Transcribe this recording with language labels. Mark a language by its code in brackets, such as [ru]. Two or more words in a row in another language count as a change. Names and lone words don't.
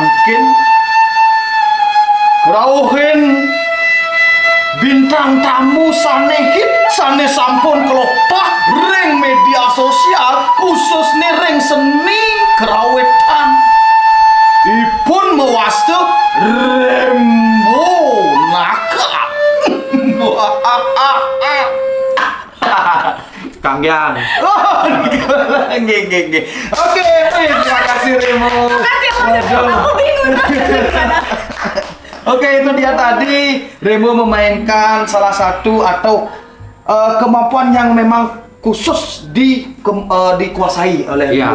[ban] Kerauhin bintang tamu sanehit sane sampun kelopah ring media sosial khusus nih ring seni kerawitan ipun mewastu Rembo Naka. Kang Yang. Nggih. [id] Oke, terima kasih Remo. Aku bingung. Oke, itu dia tadi Remo memainkan salah satu atau kemampuan yang memang khusus dikuasai oleh Iya.